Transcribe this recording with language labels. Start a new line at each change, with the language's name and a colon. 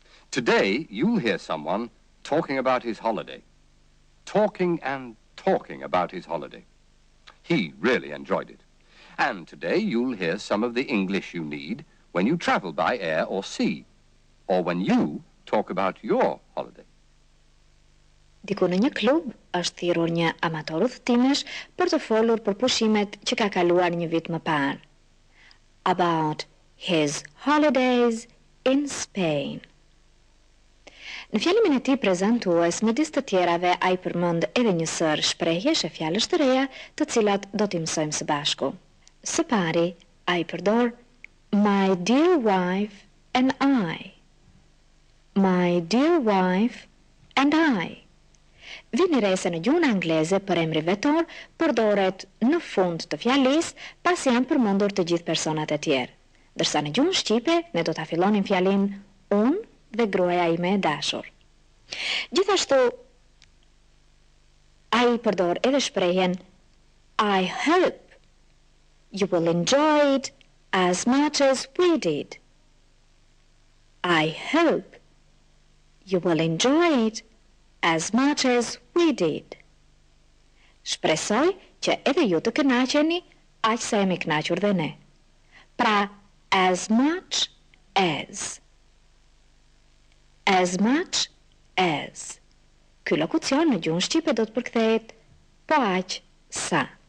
English: Today, you'll hear someone talking about his holiday. Talking and talking about his holiday. He really enjoyed it. And today, you'll hear some of the English you need when you travel by air or sea, or when you talk about your holiday.
Albanian: Diku në një klub është thirrur një amator udhëtimesh për të folur për pushimet që ka kaluar një vit më parë.
English: About his holidays in Spain.
Albanian: Në fjalimin e tij prezantues, midis të tjerave, ai përmend edhe një sër shprehjesh e fjalësh të reja, të cilat do t'i mësojmë së bashku. Së pari, ai përdor
English: my dear wife and I. My dear wife and I.
Albanian: Vini re se në gjuhën angleze për emri vetor përdoret në fund të fjalisë pasi janë përmendur të gjithë personat e tjerë. Dërsa në gjuhën shqipe ne do ta fillonim fjalin unë dhe gruaja ime e dashur. Gjithashtu ai përdor edhe shprehjen
English: I hope you will enjoy it as much as we did. I hope you will enjoy it as much as we did.
Albanian: Shpresoj që edhe ju të kënaqeni aq sa jemi kënaqur dhe ne.
English: Pra, as much as. As much as.
Albanian: Ky lokucion në gjuhën shqipe do të përkthehet po aq sa.